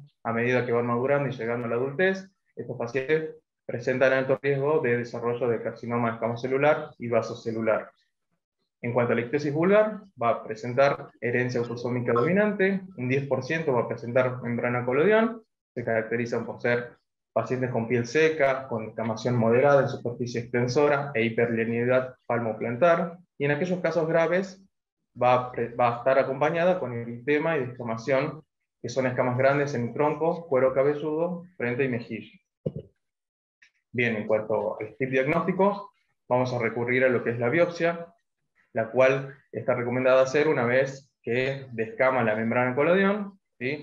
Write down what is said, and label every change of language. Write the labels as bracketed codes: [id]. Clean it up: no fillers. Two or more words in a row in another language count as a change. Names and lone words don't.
[es] A medida que van madurando y llegando a la adultez, estos pacientes presentan alto riesgo de desarrollo de carcinoma escamocelular y vasocelular. En cuanto a la ictesis vulgar, va a presentar herencia autosómica dominante, un 10% va a presentar membrana colodión, se caracterizan por ser pacientes con piel seca, con descamación moderada en superficie extensora e hiperlineidad palmoplantar, y en aquellos casos graves va a estar acompañada con eritema y descamación, que son escamas grandes en el tronco, cuero cabelludo, frente y mejilla. Bien, en cuanto al tip diagnóstico, vamos a recurrir a lo que es la biopsia, la cual está recomendada hacer una vez que descama la membrana colodión, ¿sí?